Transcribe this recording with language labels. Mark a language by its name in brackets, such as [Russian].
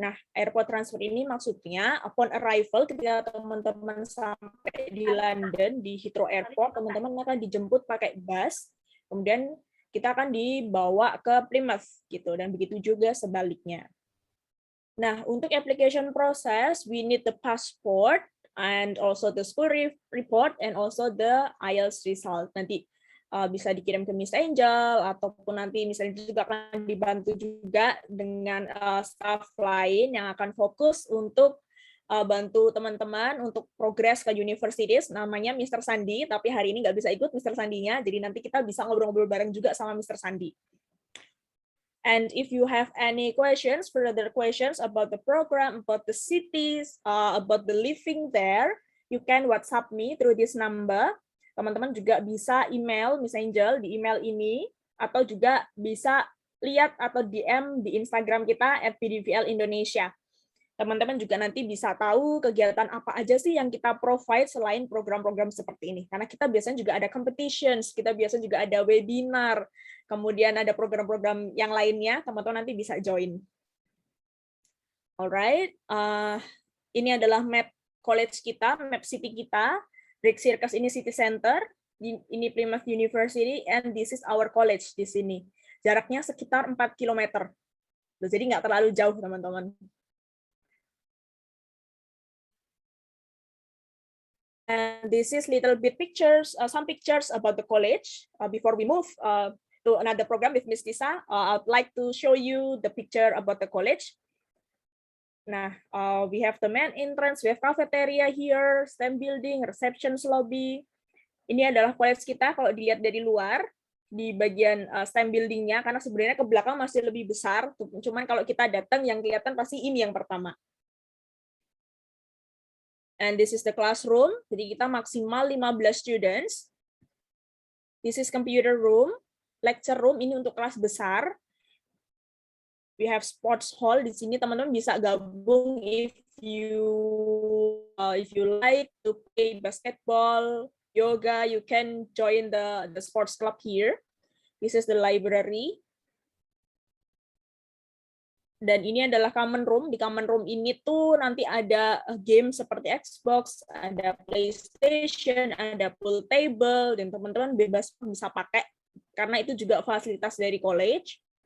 [Indonesian] Nah, airport transfer ini maksudnya upon arrival ketika teman-teman sampai di London, di Heathrow Airport, teman-teman akan dijemput pakai bus, kemudian kita akan dibawa ke Plymouth, gitu, dan begitu juga sebaliknya. Nah, untuk [English] application process, we need the passport, and also the school report, and also the IELTS result. [Indonesian] Nanti bisa dikirim ke Miss Angel, ataupun nanti misalnya juga akan dibantu juga dengan staff lain yang akan fokus untuk bantu teman-teman untuk progres ke universities, namanya Mr. Sandi, tapi hari ini nggak bisa ikut Mr. Sandinya, jadi nanti kita bisa ngobrol-ngobrol bareng juga sama Mr. Sandi. [English] And if you have any questions, further questions about the program, about the cities, about the living there, you can WhatsApp me through this number. [Indonesian] Teman-teman juga bisa email Miss Angel di email ini, atau juga bisa lihat atau DM di Instagram kita @PDVL Indonesia. Teman-teman juga nanti bisa tahu kegiatan apa aja sih yang kita provide selain program-program seperti ini. Karena kita biasanya juga ada competitions, kita biasanya juga ada webinar, kemudian ada program-program yang lainnya, teman-teman nanti bisa join. Alright, ini adalah map college kita, map city kita. [English] Brick Circus ini city center, ini Plymouth University, and this is our college [Indonesian] di sini. Jaraknya sekitar 4 km. Jadi nggak terlalu jauh, teman-teman. [English] And this is little bit pictures, some pictures about the college. Before we move to another program with Miss Tisa, I'd like to show you the picture about the college. Nah, we have the main entrance, we have cafeteria here, STEM building, receptions lobby. [Indonesian] Ini adalah college kita kalau dilihat dari luar, di bagian STEM buildingnya, karena sebenarnya ke belakang masih lebih besar, cuman kalau kita datang yang kelihatan pasti ini yang pertama. [English] And this is the classroom, [Indonesian] jadi kita maksimal [English] 15 students. This is computer room, lecture room, [Indonesian] ini untuk kelas besar. [English] We have sports hall [Indonesian] di sini, teman-teman bisa gabung [English] if you like to play basketball, yoga, you can join the sports club here. This is the library. [Indonesian] Dan ini adalah common room. Di common room ini tuh nanti ada game seperti Xbox, ada PlayStation, ada pool table, dan teman-teman bebas bisa pakai karena itu juga fasilitas dari college.